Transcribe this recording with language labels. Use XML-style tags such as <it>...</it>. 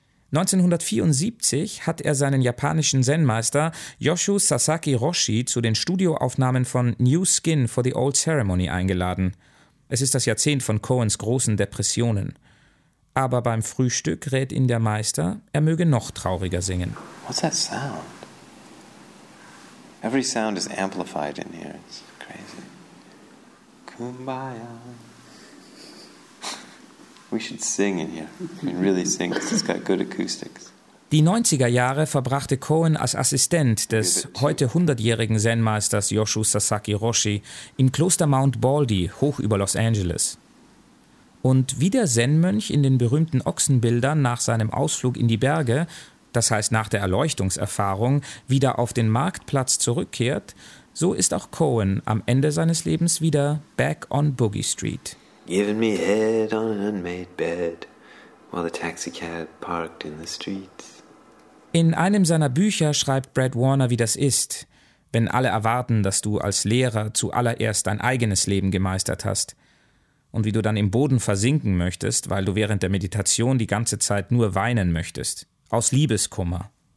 <de>1974 hat er seinen japanischen Zen-Meister Yoshu Sasaki Roshi zu den Studioaufnahmen von New Skin for the Old Ceremony eingeladen. Es ist das Jahrzehnt von Cohens großen Depressionen. Aber beim Frühstück rät ihn der Meister, er möge noch trauriger singen.</de> <en>What's that sound? Every sound is amplified in here. It's crazy. Kumbaya. We should sing in here. I mean, really sing, because it's got good acoustics.</en> <de>Die 90er Jahre verbrachte Cohen als Assistent des heute 100-jährigen Zen-Meisters Yoshu Sasaki Roshi im Kloster Mount Baldy, hoch über Los Angeles. Und wie der Zen-Mönch in den berühmten Ochsenbildern nach seinem Ausflug in die Berge, das heißt nach der Erleuchtungserfahrung, wieder auf den Marktplatz zurückkehrt, so ist auch Cohen am Ende seines Lebens wieder</de> <en>back on Boogie Street. Giving me head on an unmade bed, while the taxi cab parked in the streets.</en> <de>In einem seiner Bücher schreibt Brad Warner, wie das ist, wenn alle erwarten, dass du als Lehrer zuallererst dein eigenes Leben gemeistert hast und wie du dann im Boden versinken möchtest, weil du während der Meditation die ganze Zeit nur weinen möchtest, aus Liebeskummer.</de>